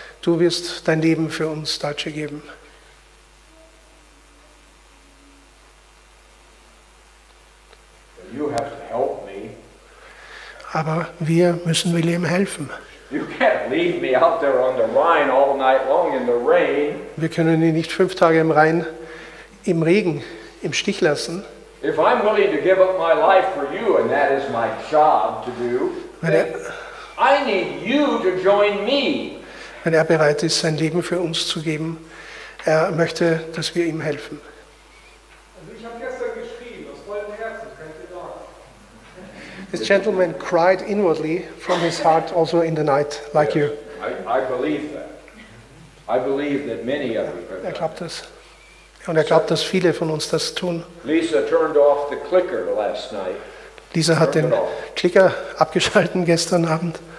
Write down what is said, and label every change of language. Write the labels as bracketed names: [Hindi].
[German] Du wirst dein Leben für uns Deutsche geben. [English] But you have to help me. [German] Aber wir müssen William helfen. [English] You can't leave me out there on the Rhine all night long in the rain. [German] Wir können ihn nicht 5 Tage im Rhein, im Regen, im Stich lassen. [English] If I'm willing to give up my life for you, and that is my job to do, then I need you to join me. [German] Wenn er bereit ist, sein Leben für uns zu geben, er möchte, dass wir ihm helfen. Also ich habe gestern geschrien, aus vollem Herzen, kann ich dir sagen. [English] This gentleman cried inwardly from his heart also in the night, like you. I believe that. I believe that many of you have [German] Er glaubt das. Und er glaubt, dass viele von uns das tun. Lisa turned off the clicker last night. Lisa hat den Klicker abgeschalten gestern Abend.